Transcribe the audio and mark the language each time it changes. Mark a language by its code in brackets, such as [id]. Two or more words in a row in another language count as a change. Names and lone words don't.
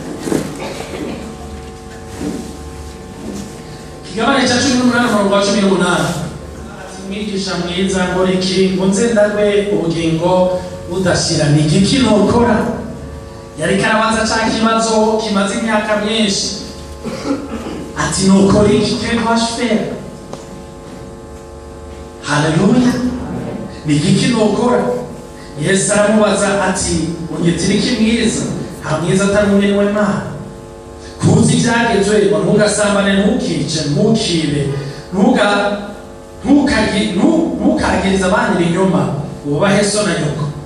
[rn] Kigabane cya 18 umurongo wa 18. Mwigisha mwiza ngo iki ngo nze ndagwe ubugingo budashira, ni iki nokora. Yari karabaza cya kibazo kimaze imyaka myinshi, ati nokora iki, [fr] que dois-je faire? [rn] Haleluya. Ni iki nokora. Yesu aramubaza ati unyitira iki mwiza, nta mwiza atari umunini w'Imana. Kuzi ibyagezwe ngo ntugasambane, ntukice, ntukibe, ntukagiriza abandi ibinyoma, wubahe so na nyoko.